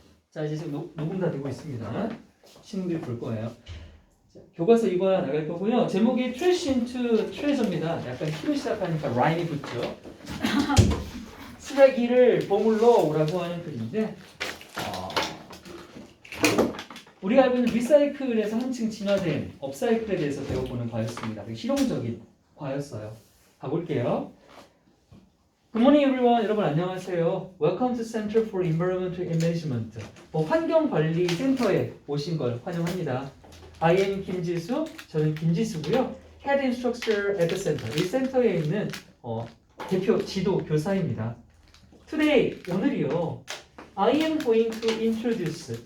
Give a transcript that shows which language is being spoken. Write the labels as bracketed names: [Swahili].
[Korean] 자, 이제 지금 녹음 다 되고 있습니다. 친구들이 볼 거예요. 자, 교과서 이거 나갈 거고요. 제목이 Trash into Treasure입니다. 약간 T로 시작하니까 라임이 붙죠. 쓰레기를 보물로 오라고 하는 글인데 우리가 알고 있는 리사이클에서 한층 진화된 업사이클에 대해서 배워보는 과였습니다. 되게 실용적인 과였어요. 가볼게요. [English] Good morning everyone. [Korean] 여러분 안녕하세요. [English] Welcome to Center for Environmental Management. [Korean] 환경관리센터에 오신 걸 환영합니다. [English] I am 김지수. [Korean] 저는 김지수고요. [English] Head Instructor at the Center. [Korean] 이 센터에 있는 대표 지도 교사입니다. [English] Today, [Korean] 오늘이요. [English] I am going to introduce.